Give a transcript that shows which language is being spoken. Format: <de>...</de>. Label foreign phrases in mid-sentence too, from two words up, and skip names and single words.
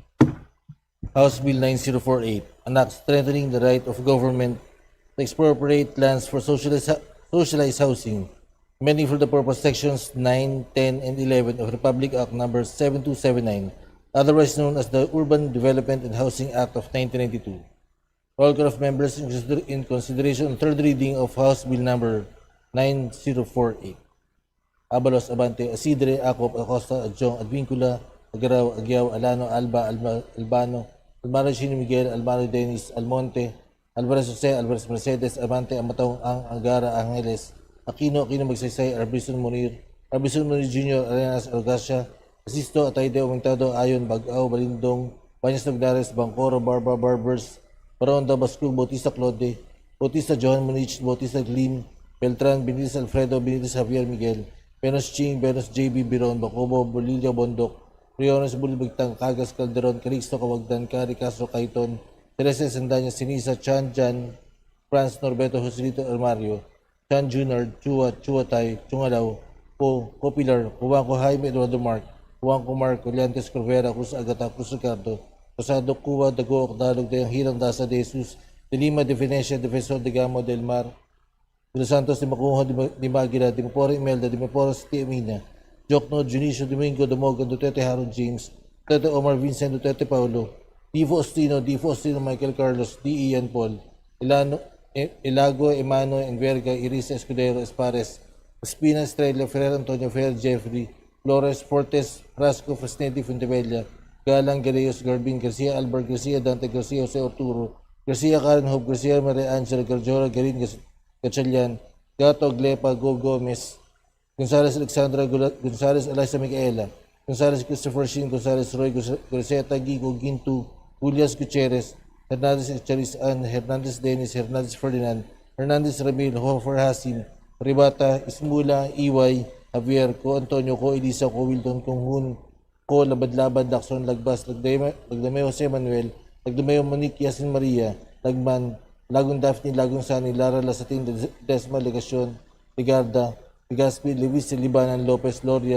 <en>House Bill 9048, an act strengthening the right of government to expropriate lands for socialized housing, amending for the purpose sections 9, 10, and 11 of Republic Act number 7279, otherwise known as the Urban Development and Housing Act of 1992. Roll call of members in consideration on third reading of House Bill number 9048. Abalos, Abante, Asidre, Acop, Acosta, Adjong, Advincula, Agaraw, Agyaw, Alano, Alba, Albano, Alvaro Chino Miguel, Alvaro Dennis, Almonte, Alvarez Jose, Alvarez Mercedes, Abante, Amatong, Angara, Angeles, Aquino Magsaysay, Arbison Munir Jr., Arenas Orgasya, Asisto, Atayde, Aumentado, Ayon, Bagaw, Balindong, Banyas Nagdares, Bangkoro, Barba, Barbers, Baronda, Bascul, Bautista Claude, Bautista Johan Munich, Bautista Glim, Beltran, Benitez Alfredo, Benitez Javier Miguel, Benos Ching, Benos JB Biron, Bacobo, Bolillo Bondok, Riones Bulibagtang, Cagas Calderon, Calixto Kawagdan, Cari Castro Caiton, Teresa Sandanya, Sinisa, Chan Jan, Franz Norberto Joselito Armario, Chan Junior, Chua Tay, Chungalaw, Copilar, Juanco Jaime Eduardo Mark, Juanco Mark, Oliantes Corvera, Cruz Agata, Cruz Ricardo, Rosado Cuba, Dago, Ocdalog, Dayang Hirang Dasa de Jesus, de Lima, de Venecia, Defensor de Gamo, del Mar, de Los Santos, de Macuho, de Magira, de Mapora Imelda, de Mapora City Emina, Jokno, Junicio Domingo, Damogan, Duterte Harold James, Duterte Omar Vincent, Duterte Paulo, Divo Ostino, Michael Carlos, D. Ian Paul, Ilago, Emano, Enverga, Irisa Escudero, Espares, Espina, Estrella, Ferrer Antonio, Ferrer Jeffrey, Flores, Fortes, Frasco, Fresneti, Fuentebella, Galang Garayos Garbin, Garcia Albert Garcia, Dante Garcia, Jose Arturo, Garcia Karen Hope, Garcia Maria Angela, Garjora Garin Gatchalian, Gato Glepa, Go Gomez, Gonzales Alexandra Gonzales Eliza Micaela, Gonzales Christopher Shin, Gonzales Roy, Griseta Gigo Gintu, Julias Gutierrez, Hernandez Charis Ann, Hernandez Dennis, Hernandez Ferdinand, Hernandez Ramil, Hofer Hasim, Ribata, Ismula, Iway, Javier, Ko Antonio, Ko Elisa, Ko Wilton, Kong Hun, Ko Labad-Labad, Lacson, Lagbas, Lagdameo Jose Manuel, Lagdameo Monique, Yasin Maria, Lagman, Lagong Daphne, Lagong Sani, Lara Lasatin, Desma, Legasyon, Ligarda, Ligaspi, Luis Libanan, Lopez, Loria,</en>